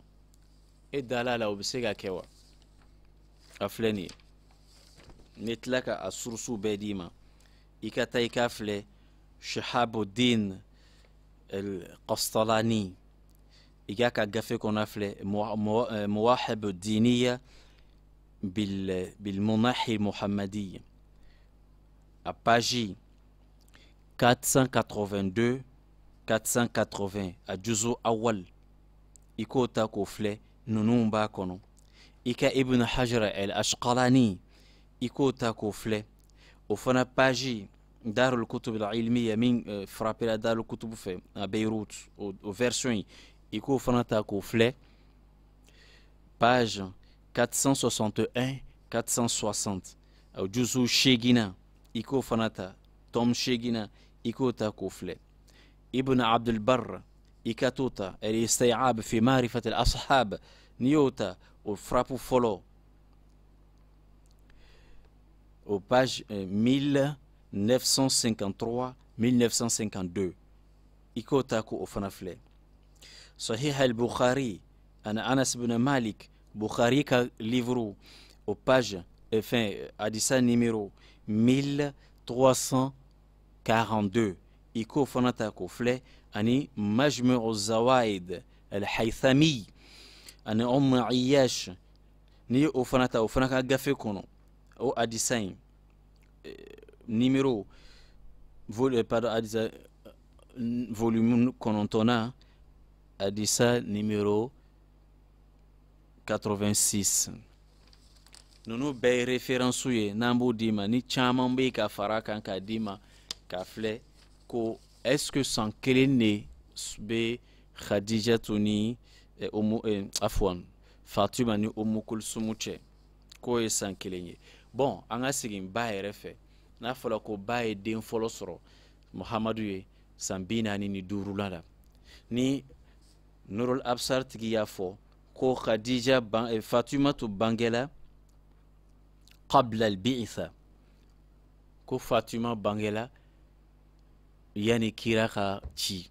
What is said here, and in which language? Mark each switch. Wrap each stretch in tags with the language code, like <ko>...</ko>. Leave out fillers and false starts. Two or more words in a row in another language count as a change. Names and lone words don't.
<bm>E dala la o bɛ se ka kɛ wa? A filɛ nin ye. Ne tila ka a surusu bɛɛ d'i ma. I ka taa i ka filɛ Shihabuddin al-Qastalani. I ka gafe kɔnɔ filɛ Mawahib ad-Diniya bil-Munahi Muhammadi. A page 482 480 a juzu awal. I ko ta ko filɛ ninnu b'a kɔnɔ. I ka Ibn Hajar al-Ashqalani i ko ta ko filɛ o fana page Darul Kutub al-Ilmiya min frappera Darul Kutub fɛ a Beirut o version yi i ko fana ta ko filɛ page 461 460 o juzu shegina i ko fana ta tom shegina i ko ta ko filɛ Ibn Abdul Barr i ka to ta al-Isti'ab fi ma'rifat al-ashab n'i y'o ta o frappe fɔlɔ</bm> <fr>au page</fr> <bm>1953-1952 i ko ta ko o fana filɛ Sahih al-Bukhari ana Anas ibn Malik Bukhari ka livre au page hadisa numéro 1342 i ko fana ta ko filɛ ani Majmu' az-Zawaid al-Haythami ani Iyash ni o fana ta o fana ka gafe kɔnɔ o hadisa in numéro hadisa volume kɔnɔntɔnna hadisa numéro 86 ninnu bɛɛ ye référence ye n'an b'o d'i ma ni caman bɛ ka fara kan k'a d'i ma k'a filɛ ko</bm> <fr>est-ce que</fr> <bm>san kelen de bɛ Khadijatu ni afwan Fatuma ni Umm Kulsum cɛ k'o ye san kelen ye. Bon an ka segin ba yɛrɛ fɛ n'a fɔra ko ba ye den fɔlɔ sɔrɔ Muhamadu ye san 45 la ni Nurul Absar tigi y'a fɔ ko Khadija Fatumatu bangela</bm> <ar>قبل البعثة</ar> <bm>ko Fatuma bangela yani kira ka ci.</bm>